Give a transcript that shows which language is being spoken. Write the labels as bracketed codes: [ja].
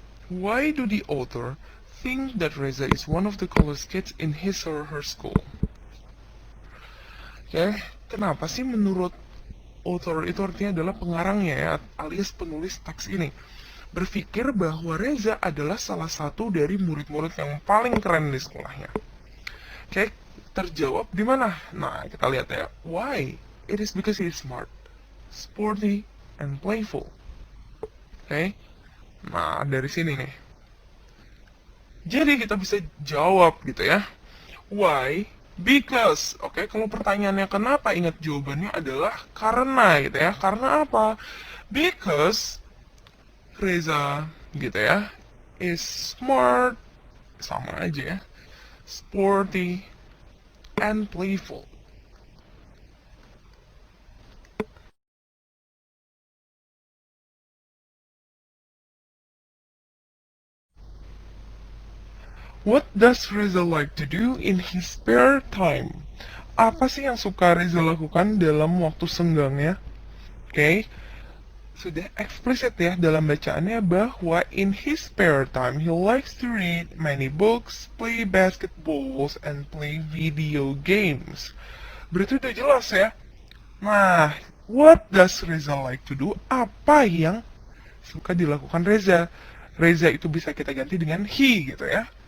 [en] Why do the author think that Reza is one of the coolest kids in his or her school? [id] Kenapa sih menurut author itu artinya adalah pengarangnya ya, alias penulis teks ini, berpikir bahwa Reza adalah salah satu dari murid-murid yang paling keren di sekolahnya. Terjawab di mana? Nah, kita lihat ya. Why? [en] It is because he is smart, sporty, and playful. [id] Nah, dari sini nih. Jadi kita bisa jawab gitu ya. Why? Because. Kalau pertanyaannya kenapa, ingat jawabannya adalah karena gitu ya. Karena apa? Because Reza gitu ya is smart, sama aja ya, [en] sporty, and playful. What does Reza like to do in his spare time? [id] Apa sih yang suka Reza lakukan dalam waktu senggangnya? Sudah eksplisit ya dalam bacaannya bahwa [en] in his spare time he likes to read many books, play basketballs, and play video games. [id] Berarti udah jelas ya. Nah, [en] what does Reza like to do? [id] Apa yang suka dilakukan Reza? Reza itu bisa kita ganti dengan he gitu ya.